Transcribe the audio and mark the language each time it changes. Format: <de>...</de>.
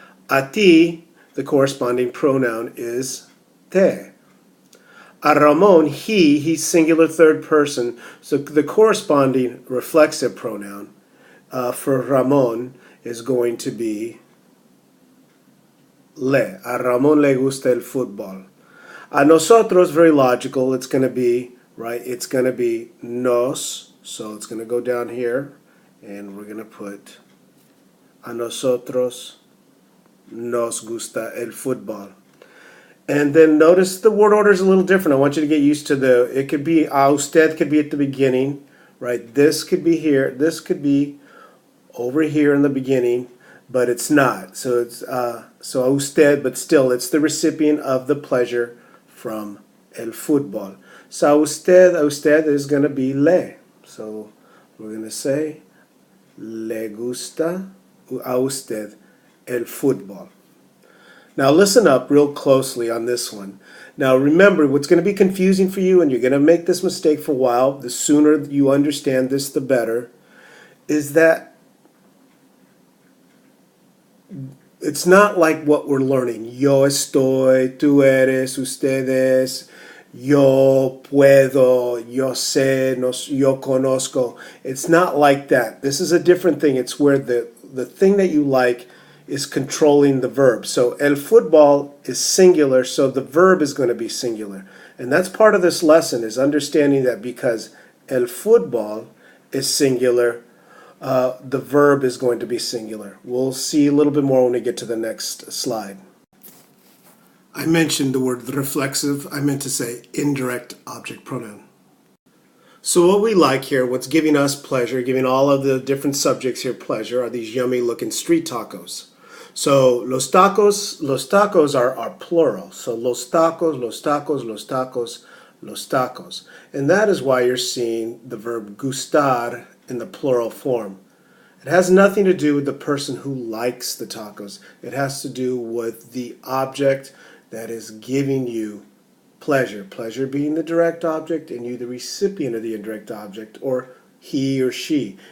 <en>A ti, the corresponding pronoun is te. A Ramon, he's singular third person, so the corresponding reflexive pronoun for Ramon is going to be le.</en> <es>A Ramon le gusta el fútbol.</es> <en>A nosotros, very logical, it's going to be, right, it's going to be nos, so it's going to go down here, and we're going to put</en> <es>a nosotros nos gusta el fútbol.</es> <en>And then notice the word order is a little different. I want you to get used to it could be, a usted could be at the beginning, right? This could be here. This could be over here in the beginning, but it's not. So it's, so a usted, but still it's the recipient of the pleasure from el fútbol. So a usted is going to be le. So we're going to say</en> <es>le gusta a usted el fútbol.</es> <en>Now listen up real closely on this one. Now remember, what's going to be confusing for you, and you're going to make this mistake for a while, the sooner you understand this, the better, is that it's not like what we're learning.</en> <es>Yo estoy, tú eres, ustedes, yo puedo, yo sé, yo conozco.</es> <en>It's not like that. This is a different thing. It's where the thing that you like is controlling the verb. So el fútbol is singular, so the verb is going to be singular. And that's part of this lesson, is understanding that because el fútbol is singular, the verb is going to be singular. We'll see a little bit more when we get to the next slide. I mentioned the word reflexive. I meant to say indirect object pronoun. So what we like here, what's giving us pleasure, giving all of the different subjects here pleasure, are these yummy looking street tacos. So los tacos are plural.</en> <es>So los tacos, los tacos, los tacos, los tacos.</es> <en>And that is why you're seeing the verb gustar in the plural form. It has nothing to do with the person who likes the tacos. It has to do with the object that is giving you pleasure. Pleasure being the direct object and you the recipient of the indirect object, or he or she.</en>